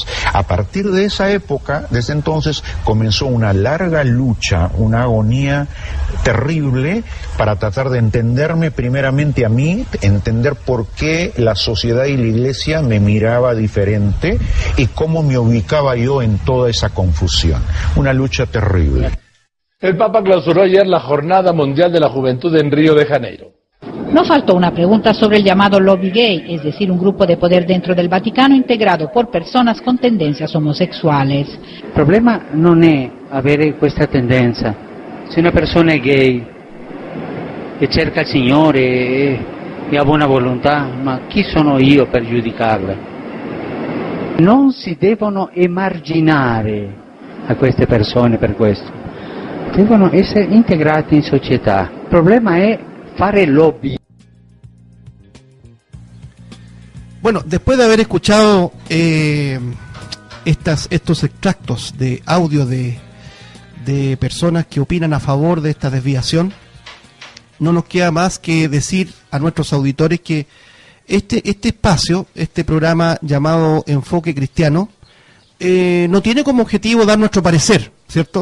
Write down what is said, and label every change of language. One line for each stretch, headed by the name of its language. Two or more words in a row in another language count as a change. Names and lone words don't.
Spanish: A partir de esa época, desde entonces, comenzó una larga lucha, una agonía terrible para tratar de entenderme primeramente a mí, entender por qué la sociedad y la iglesia me miraba diferente y cómo me ubicaba yo en toda esa confusión. Una lucha terrible. El Papa clausuró ayer la Jornada Mundial de la Juventud en Río de Janeiro. No faltó una pregunta sobre el llamado lobby gay, es decir, un grupo de poder dentro del Vaticano integrado por personas con tendencias homosessuales.
Italian: Il problema non è avere questa tendenza. Se una persona è gay e cerca il Signore e ha buona volontà, ma chi sono io per giudicarla? Non si devono emarginare a queste persone per questo, devono essere integrate in società. Il problema è fare lobby.
Spanish: Bueno, después de haber escuchado estos extractos de audio de personas que opinan a favor de esta desviación, no nos queda más que decir a nuestros auditores que este espacio, este programa llamado Enfoque Cristiano, no tiene como objetivo dar nuestro parecer, ¿cierto?